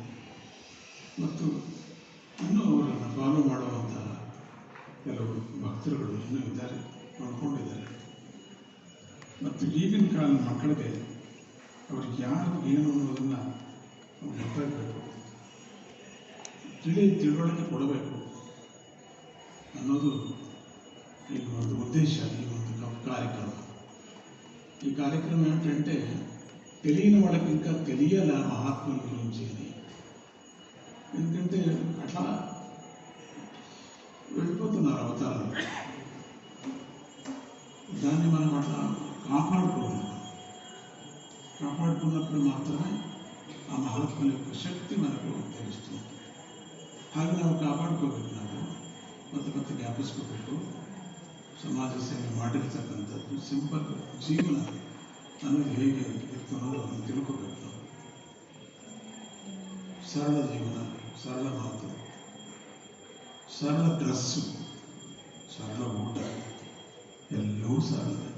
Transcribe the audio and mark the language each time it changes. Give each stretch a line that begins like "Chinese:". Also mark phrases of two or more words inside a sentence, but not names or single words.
Kannada: ಮತ್ತು ಇನ್ನೂ ಅವರನ್ನು ಫಾಲೋ ಮಾಡುವಂತಹ ಕೆಲವು ಭಕ್ತರುಗಳು ಇನ್ನೂ ಇದ್ದಾರೆ, ನೋಡ್ಕೊಂಡಿದ್ದಾರೆ. ಮತ್ತು ಈಗಿನ ಕಾಲದ ಮಕ್ಕಳಿಗೆ ಅವ್ರಿಗೆ ಯಾರು ಏನು ಅನ್ನೋದನ್ನು ಗೊತ್ತಾಗಬೇಕು, ತಿಳುವಳಿಕೆ ಕೊಡಬೇಕು ಅನ್ನೋದು ఈ ಒಂದು ఉద్దేశ.
Telugu: ఈ ಒಂದು కార్యక్రమం. ఈ కార్యక్రమం ఏమిటంటే, తెలియని వాళ్ళకి ఇంకా తెలియాల మహాత్ముల గురించి అని. ఎందుకంటే అట్లా వెళ్ళిపోతున్నారు అవతారాలు. దాన్ని మనం అట్లా కాపాడుకున్నప్పుడు మాత్రమే ఆ మహాత్ముల యొక్క శక్తి మనకు తెలుస్తుంది.
Kannada: ಹಾಗೆ ನಾವು ಕಾಪಾಡ್ಕೋಬೇಕು. ನಾವು ಮತ್ತೆ ಜ್ಞಾಪಿಸ್ಕೋಬೇಕು. ಸಮಾಜ ಸೇವೆ ಮಾಡಿರ್ತಕ್ಕಂಥದ್ದು ಸಿಂಪಲ್ ಜೀವನ ಅನ್ನೋದು ಹೇಗೆ ಇತ್ತು ಅನ್ನೋದು ಅದನ್ನು ತಿಳ್ಕೋಬೇಕು. ನಾವು ಸರಳ ಜೀವನ, ಸರಳ ಮಾತು, ಸರಳ ಡ್ರೆಸ್ಸು, ಸರಳ ಊಟ, ಎಲ್ಲವೂ ಸರಳ.